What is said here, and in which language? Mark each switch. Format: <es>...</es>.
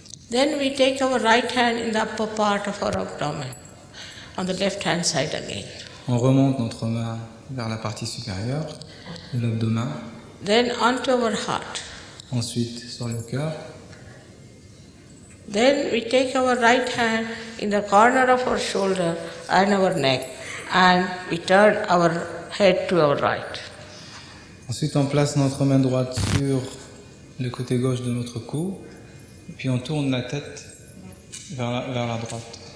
<en>Then we take our right hand in the upper part of our abdomen, on the left hand side again.</en> <fr>On remonte notre main vers la partie supérieure de l'abdomen,</fr> <en>Then onto our heart.</en> <fr>ensuite sur le cœur.</fr> <en>Then we take our right hand in the corner of our shoulder and our neck, and we turn our head to our right.</en> <fr>Ensuite, on place notre main droite sur le côté gauche de notre cou, et puis on tourne la tête vers la droite.</fr>